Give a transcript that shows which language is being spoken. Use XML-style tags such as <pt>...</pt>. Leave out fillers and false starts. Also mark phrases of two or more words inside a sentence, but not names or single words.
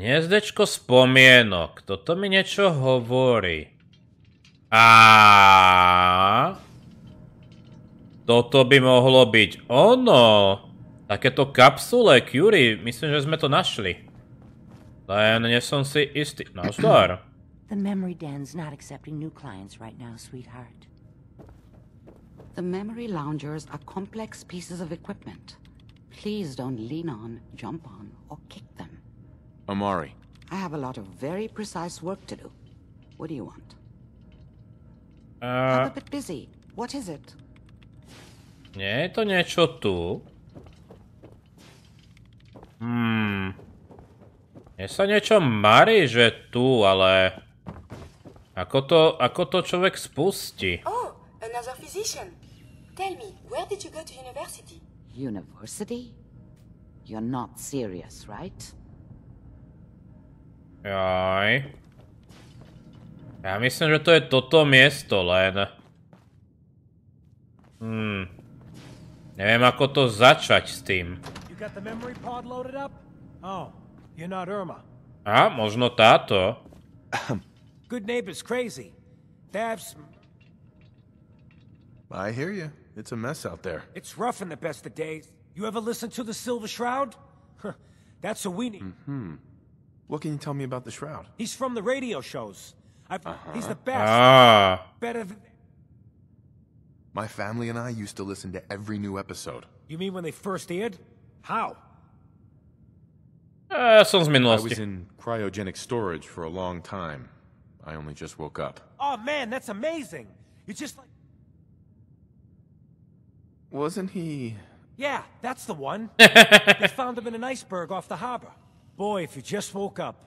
<sk>Hniezdečko spomienok. Toto mi niečo hovorí. A toto by mohlo byť ono. Takéto kapsule, CURIE. Myslím, že sme to našli. Len nie som si istý. Nazdar.</sk> <en>The memory den's not accepting new clients right now, sweetheart. The memory loungers are complex pieces of equipment. Please don't lean on, jump on, or kick them. Amari. I have a lot of very precise work to do. What do you want? I'm a bit busy. What is it?</en> <sk>Nie je to niečo tu? Mne sa niečo marí, že tu, ale... Ako to človek spustí?</sk> <en>Oh, another physician. Tell me, where did you go to university? University? You're not serious, right?</en> <sk>Jaj. Ja myslím, že to je toto miesto len. Neviem, ako to začať s tým.</sk> <en>Got the memory pod loaded up? Oh, you're not Irma.</en> <sk>A, možno táto.</sk> <en>Good neighbor's crazy. They have some... I hear you. It's a mess out there. It's rough in the best of days. You ever listen to the Silver Shroud? That's what we need. What can you tell me about the Shroud? He's from the radio shows. He's the best. Better than... My family and I used to listen to every new episode. You mean when they first aired? How?</en> <sk>Som z</sk> <en>I</en> <sk>minulosti.</sk> <en>was in cryogenic storage for a long time. I only just woke up. Oh man, that's amazing. You're just like... Wasn't he... Yeah, that's the one. They found him in an iceberg off the harbor. Boy, if you just woke up.</en>